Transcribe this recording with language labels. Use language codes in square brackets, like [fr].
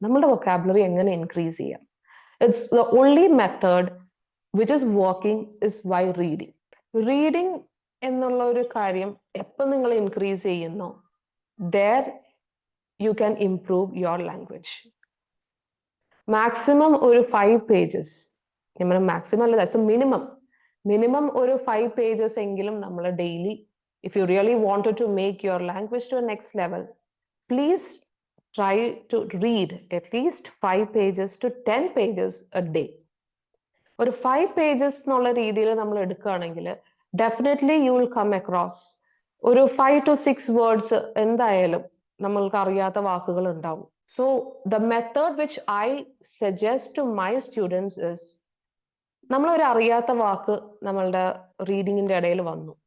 [ml] നമ്മുടെ വൊക്കാബുലറി എങ്ങനെ ഇൻക്രീസ് ചെയ്യാം? [en] It's the only method which is working is by reading. [ml] Reading എന്നുള്ള ഒരു കാര്യം എപ്പോൾ നിങ്ങൾ ഇൻക്രീസ് ചെയ്യുന്നു, [en] there you can improve your language. [ml] Maximum ഒരു 5 pages, മാക്സിമം അല്ല, [en] that's a minimum ഒരു 5 pages [ml] എങ്കിലും നമ്മൾ daily, [en] if you really wanted to make your language to a next level, please try to read at least 5 pages to 10 pages a day. [ml] ഒരു 5 pages എന്നുള്ള രീതിയിൽ നമ്മൾ എടുക്കുകയാണെങ്കിൽ definitely [en] you will come across [ml] ഒരു 5 to 6 words എന്തായാലും നമ്മൾക്ക് അറിയാത്ത വാക്കുകൾ ഉണ്ടാവും. [en] so the method which I suggest to my students is, [ml] നമ്മളൊരു അറിയാത്ത വാക്ക് നമ്മളുടെ റീഡിങ്ങിന്റെ ഇടയിൽ വന്നു.